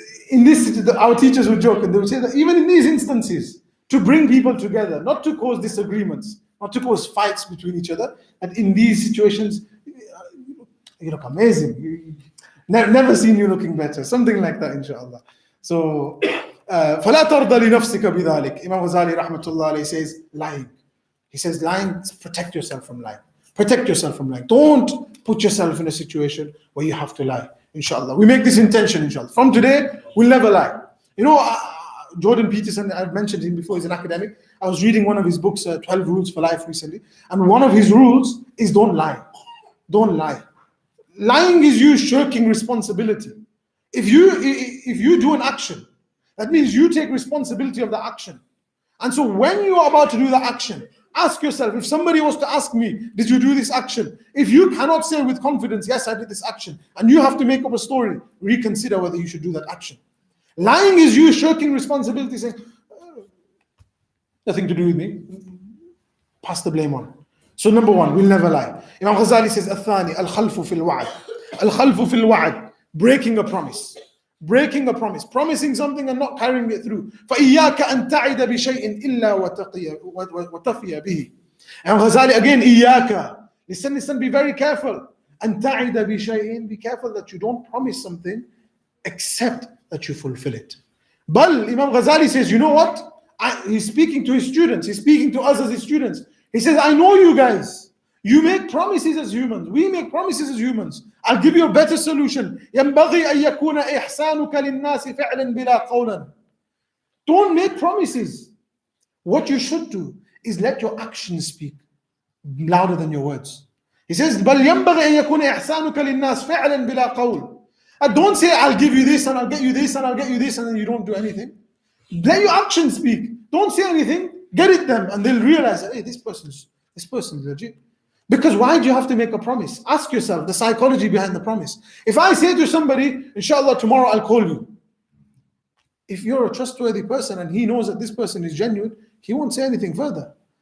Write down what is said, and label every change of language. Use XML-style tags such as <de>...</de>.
<en>In this, our teachers would joke and they would say that even in these instances, to bring people together, not to cause disagreements, not to cause fights between each other, and in these situations, you look amazing. Never seen you looking better. Something like that, inshallah.</en> <ar>So, فَلَا تَرْضَ لِنَفْسِكَ بِذَلِكَ.</ar> <en>Imam Ghazali rahmatullah alayhi says, lying. He says, lying, protect yourself from lying. Protect yourself from lying. Don't put yourself in a situation where you have to lie, inshallah. We make this intention, inshallah. From today, we'll never lie. Jordan Peterson, I've mentioned him before, he's an academic. I was reading one of his books, 12 Rules for Life recently. And one of his rules is don't lie. Don't lie. Lying is you shirking responsibility. If you do an action, that means you take responsibility of the action. And so when you are about to do the action, ask yourself, if somebody was to ask me, did you do this action? If you cannot say with confidence, yes, I did this action, and you have to make up a story, reconsider whether you should do that action. Lying is you shirking responsibility, saying, nothing to do with me. Pass the blame on. So number one, we'll never lie.</en> <ar>Imam Ghazali says, الثاني الخلف في الوعد. الخلف في الوعد.</ar> <en>Breaking a promise. Breaking a promise. Promising something and not carrying it through.</en> <ar>فإياك أن تعد بشيء إلا وتفي به.</ar> <en>Imam Ghazali again,</en> <ar>إياك.</ar> <en>Listen, be very careful.</en> <ar>أن تعد بشيء.</ar> <en>Be careful that you don't promise something except that you fulfill it. Bal, Imam Ghazali says, you know what? He's speaking to his students. He's speaking to us as his students. He says, I know you guys. You make promises as humans. We make promises as humans. I'll give you a better solution.</en> <ar>ينبغي أن يكون إحسانك للناس فعلا بلا قولا.</ar> <en>Don't make promises. What you should do is let your actions speak louder than your words. He says,</en> <ar>بل ينبغي أن يكون إحسانك للناس فعلا بلا قول.</ar> <en>Don't say, I'll give you this and I'll get you this and I'll get you this, and then you don't do anything. Let your actions speak. Don't say anything. Get it them, and they'll realize, hey, this person's legit. Because why do you have to make a promise? Ask yourself the psychology behind the promise. If I say to somebody, inshallah, tomorrow I'll call you. If you're a trustworthy person and he knows that this person is genuine, he won't say anything further.</en>